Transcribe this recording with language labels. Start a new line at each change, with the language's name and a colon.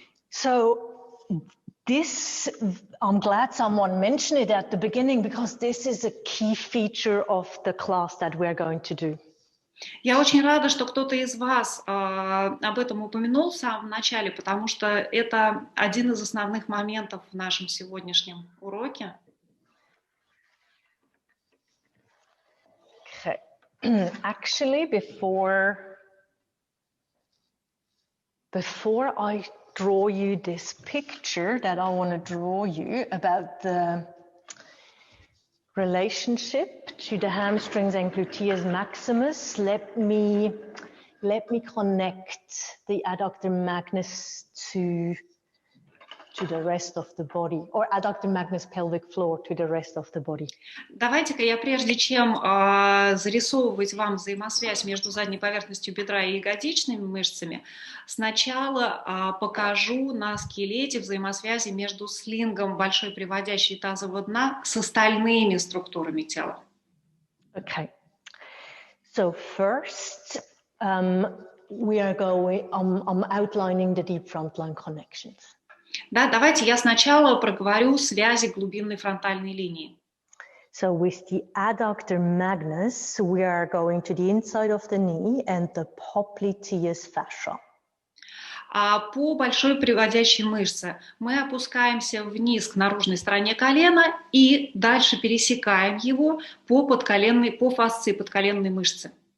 English: So this, I'm glad someone mentioned it at the beginning because this is a key feature of the class that we're going to do.
Russian: Я очень рада, что кто-то из вас об этом упомянул в самом начале, потому что это один из основных моментов в нашем сегодняшнем уроке.
English: Okay. Actually, before I draw you this picture that I want to draw you about the relationship to the hamstrings and gluteus maximus, let me connect the adductor magnus to the rest of the body, or adductor magnus pelvic floor to the rest of the body.
Russian: Давайте-ка я, прежде чем зарисовывать вам взаимосвязь между задней поверхностью бедра и ягодичными мышцами, сначала покажу на скелете взаимосвязи между слингом большой приводящей тазового дна с остальными структурами тела.
English: Okay. So first, we are going. I'm outlining the deep frontline connections.
Russian: Да, давайте я сначала проговорю связи глубинной фронтальной линии.
English: So with the adductor magnus, we are going to the inside of the knee and the popliteus fascia.
Russian: А по большой приводящей мышце мы опускаемся вниз к наружной стороне колена и дальше пересекаем его по фасции подколенной мышцы.